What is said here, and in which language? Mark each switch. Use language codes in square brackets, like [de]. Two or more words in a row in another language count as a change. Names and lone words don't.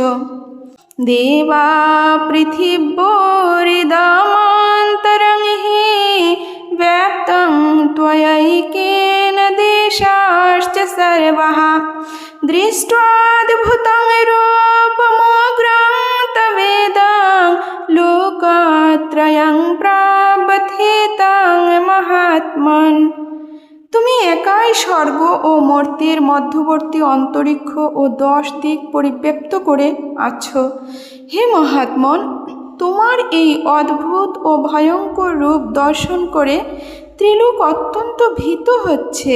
[sa] देवा पृथिवीरिदमन्तरं हि व्याप्तं त्वयैकेन देशाश्च सर्वः দৃष्ट्वाद्भुतं रूपमोग्रं तवेदं लोकत्रयं प्राबथितं महात्मन्। [bn] তুমি একাই স্বর্গ ও মর্ত্যের মধ্যবর্তী অন্তরিক্ষ ও 10 দিক পরিব্যাপ্ত করে আছো। হে মহাত্মন, তোমার এই অদ্ভুত ও ভয়ঙ্কর রূপ দর্শন করে ত্রিলোক অত্যন্ত ভীত হচ্ছে।